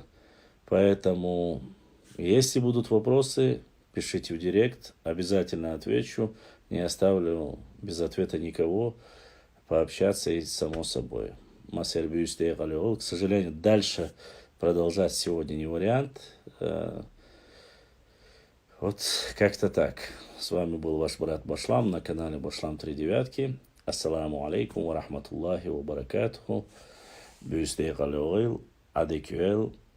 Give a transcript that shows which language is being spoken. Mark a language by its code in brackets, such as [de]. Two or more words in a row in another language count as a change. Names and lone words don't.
[ru] Поэтому, если будут вопросы, пишите в директ, обязательно отвечу, не оставлю без ответа никого, пообщаться и само собой. К сожалению, дальше продолжать сегодня не вариант. Вот как-то так. С вами был ваш брат Башлам на канале Башлам 3 девятки. [ar] السلام عليكم ورحمة الله وبركاته. Бюстех алеоил, адекюэл.